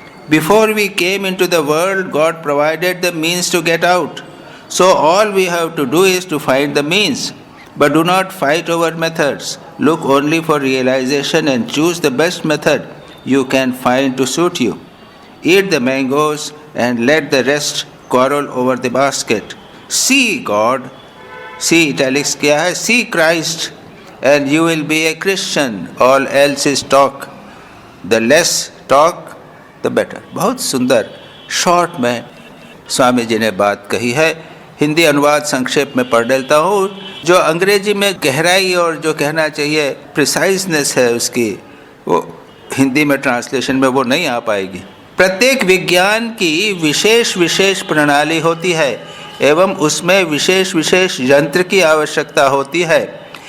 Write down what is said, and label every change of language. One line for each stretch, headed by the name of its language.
English: Before we came into the world God provided the means to get out, so all we have to do is to find the means, but do not fight over methods. Look only for realisation and choose the best method you can find to suit you. Eat the mangoes and let the rest quarrel over the basket. See God, see italics
Hindi: किया है,
English: see Christ and you will be a Christian. All else is talk. The less talk, the better.
Hindi: बहुत सुंदर short में स्वामी जी ने बात कही है। हिंदी अनुवाद संक्षेप में पढ़ लेता हूँ। जो अंग्रेजी में गहराई और जो कहना चाहिए प्रिसाइजनेस है उसकी, वो हिंदी में ट्रांसलेशन में वो नहीं आ पाएगी। प्रत्येक विज्ञान की विशेष विशेष प्रणाली होती है एवं उसमें विशेष विशेष यंत्र की आवश्यकता होती है।